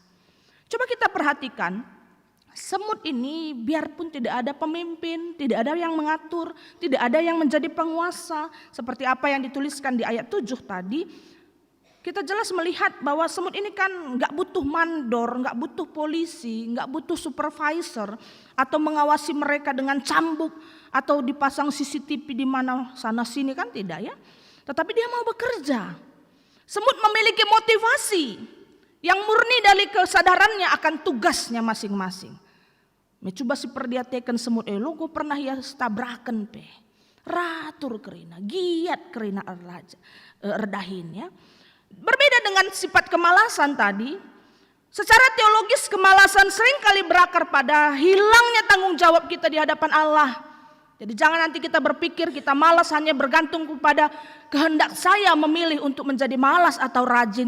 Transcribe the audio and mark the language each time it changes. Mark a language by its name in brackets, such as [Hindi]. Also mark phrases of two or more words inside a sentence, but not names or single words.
[Indonesian] Coba kita perhatikan, semut ini biarpun tidak ada pemimpin, tidak ada yang mengatur, tidak ada yang menjadi penguasa, seperti apa yang dituliskan di ayat 7 tadi, kita jelas melihat bahwa semut ini kan gak butuh mandor, gak butuh polisi, gak butuh supervisor, atau mengawasi mereka dengan cambuk, atau dipasang CCTV di mana sana sini, kan tidak ya. Tetapi dia mau bekerja. Semut memiliki motivasi yang murni dari kesadarannya akan tugasnya masing-masing. [Batak Karo] Mencoba si perdiatekan semut lo gue pernah ya tabrakan pe. Ratur kerina, giat kerina erdahin ya. [Indonesian] Berbeda dengan sifat kemalasan tadi, secara teologis kemalasan seringkali berakar pada hilangnya tanggung jawab kita di hadapan Allah. Jadi jangan nanti kita berpikir kita malas hanya bergantung kepada kehendak saya memilih untuk menjadi malas atau rajin.